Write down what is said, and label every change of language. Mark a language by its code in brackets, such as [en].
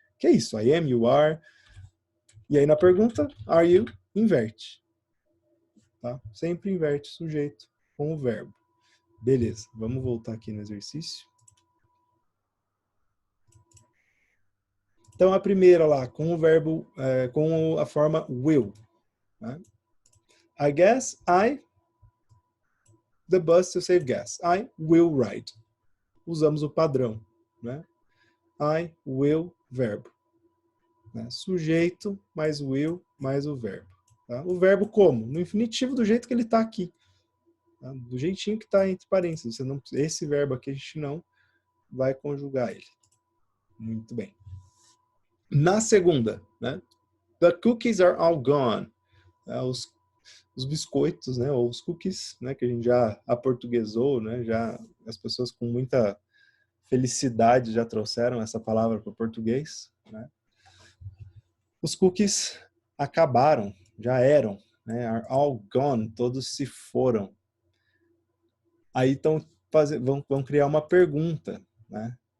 [pt] Que é isso, [en] I am, you are. [pt] E aí na pergunta, [en] are you, [pt] inverte. Tá? Sempre inverte sujeito com o verbo. Beleza, vamos voltar aqui no exercício. Então, a primeira lá, com o verbo, com a forma will. Né? [en] I guess the bus to save gas. I will ride. [pt] Usamos o padrão. Né? I will, verbo. Né? Sujeito mais will mais o verbo. Tá? O verbo como? No infinitivo do jeito que ele está aqui. Tá? Do jeitinho que está entre parênteses. Esse verbo aqui a gente não vai conjugar ele. Muito bem. Na segunda, né? [en] The cookies are all gone. [pt] Os biscoitos, né? Ou os cookies, né? Que a gente já aportuguesou, né? Já as pessoas com muita felicidade já trouxeram essa palavra para o português, né? Os cookies acabaram, já eram, né? [en] Are all gone, [pt] todos se foram. Aí vão criar uma pergunta, né?